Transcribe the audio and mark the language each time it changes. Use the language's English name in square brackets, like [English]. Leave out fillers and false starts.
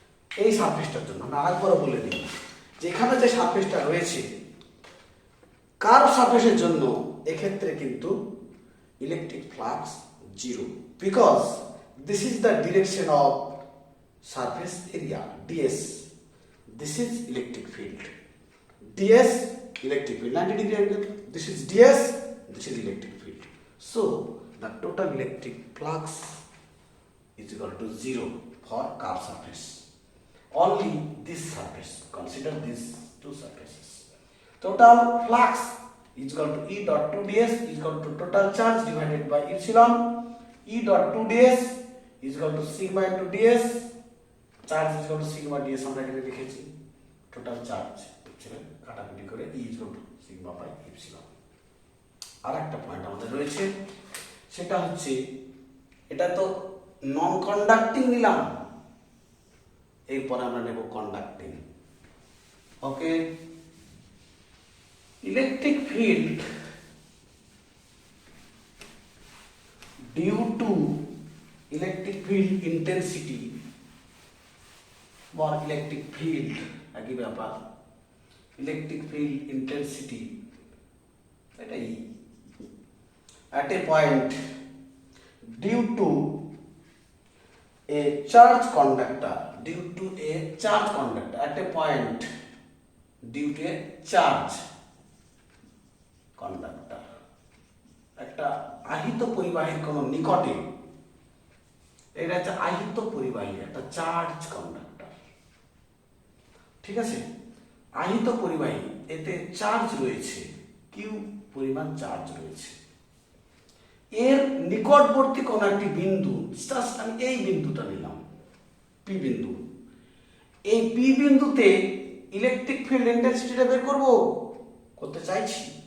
[Bangla] এই সারফেসটার জন্য আমরা আরেকবার বলে দিই যে এখানে যে সারফেসটা রয়েছে কার্ভ সারফেসের জন্য এক্ষেত্রে কিন্তু electric flux zero, [English] Because this is the direction of surface area DS, this is electric field, DS electric field 90 degree angle, this is ds, this is electric field, so the total electric flux is equal to 0 for curved surface. Only this surface, consider these two surfaces, total flux is equal to E dot 2ds is equal to total charge divided by epsilon. E dot 2ds is equal to sigma into ds, charge is equal to sigma ds [Bangla] আমরা এখানে লিখেছি, [English] total charge epsilon [Bangla] কাটাকুটি করে [English] E is equal to sigma by epsilon। [Bangla] আর একটা point আমাদের রয়েছে, সেটা হচ্ছে এটা তো নন কন্ডাক্টিং নিলাম, এরপর আমরা নেব conducting. Okay, electric field [English] due to electric field intensity or electric field [Bangla] একই ব্যাপার, ইলেকট্রিক ফিল্ড ইন্টেন্সিটি এটাই at a point due to [English] a charge conductor, due to a charge conductor at a point due to a charge conductor, [Bangla] একটা আহিত পরিবাহীর কোন নিকটে, এটা হচ্ছে আহিত পরিবাহী একটা চার্জ কন্ডাক্টর। ঠিক আছে, আহিত পরিবাহী, এতে চার্জ রয়েছে, কিউ পরিমাণ চার্জ রয়েছে, এর নিকটবর্তী কোন একটি বিন্দু, জাস্ট আমি এই বিন্দুটা নিলাম পি বিন্দু, এই পি বিন্দুতে ইলেকট্রিক ফিল্ড ইন্টেন্সিটিটা বের করতে চাইছি।